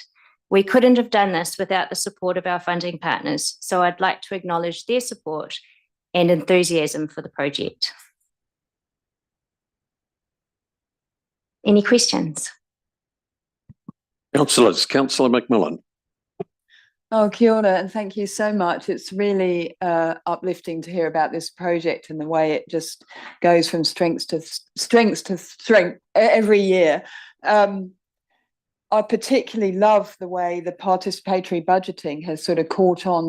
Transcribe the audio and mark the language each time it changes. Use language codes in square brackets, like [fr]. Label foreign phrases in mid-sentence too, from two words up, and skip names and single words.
[en] We couldn't have done this without the support of our funding partners, so I'd like to acknowledge their support and enthusiasm for the project. Any questions? Councillors, Councillor McMillan. [mi] Oh, kia ora, [en] and thank you so much. It's really uplifting to hear about this project and the way it just goes from strength to strength every year. I particularly love the way the participatory budgeting has sort of caught on.